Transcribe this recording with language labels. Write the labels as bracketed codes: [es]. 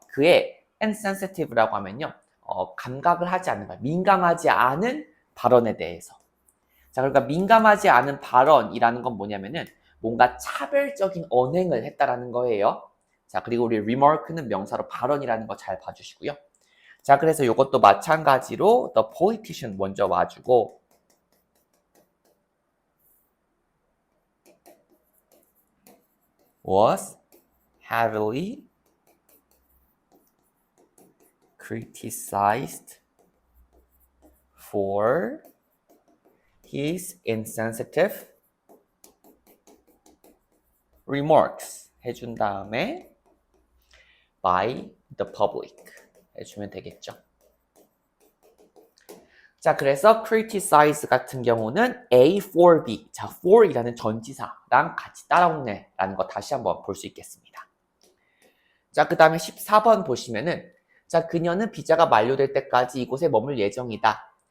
[ko] 그의 insensitive라고 하면요. 감각을 하지 않는 말, 민감하지 않은 발언에 대해서. 자, 그러니까 민감하지 않은 발언이라는 건 뭐냐면은 뭔가 차별적인 언행을 했다라는 거예요. 자, 그리고 우리 remark는 명사로 발언이라는 거 잘 봐주시고요. 자, 그래서 이것도 마찬가지로 [en] the politician [ko] 먼저 와주고 [en] was heavily criticized for his insensitive remarks [ko] 해준 다음에 [en] by the public [ko] 해주면 되겠죠. 자, 그래서 criticize 같은 경우는 A for B. 자, for이라는 전치사랑 같이 따라오네 라는 거 다시 한번 볼 수 있겠습니다. 자, 그 다음에 14번 보시면은 자, 그녀는 비자가 만료될 때까지 이곳에 머물 예정이다.